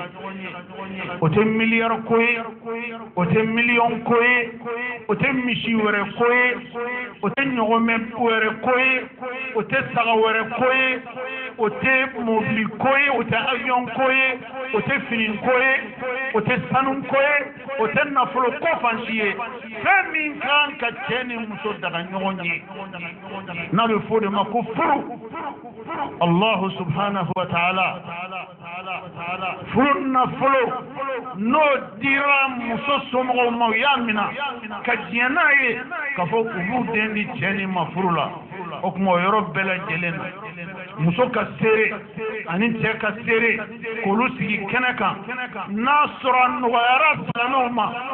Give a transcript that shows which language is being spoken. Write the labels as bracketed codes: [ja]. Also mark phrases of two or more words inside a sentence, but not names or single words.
[bm] o tɛ miliyari ko ye o tɛ miliyɔn ko ye o tɛ misi wɛrɛ ko ye o tɛ ɲɔgɔmɛ wɛrɛ ko ye o tɛ saga wɛrɛ ko ye o tɛ mobili ko ye o tɛ avion ko ye o tɛ fini ko ye o tɛ sanu ko ye o tɛ nafolo ko fan si ye fɛn min kan ka cɛ ni muso daga ɲɔgɔn ye n'a bɛ fɔ o de ma ko furu [ar] الله سبحانه وتعالى [bm] furu nafolo n'o dira muso somɔgɔw ma u y'a minɛ ka diɲɛ n'a ye k'a fɔ u b'u den di cɛ ni ma furu la o tuma o yɔrɔ bɛɛ lajɛlen na muso ka seere ani cɛ ka seere k'olu sigi kɛnɛ kan n'a sɔrɔ a nɔgɔyara silamɛw ma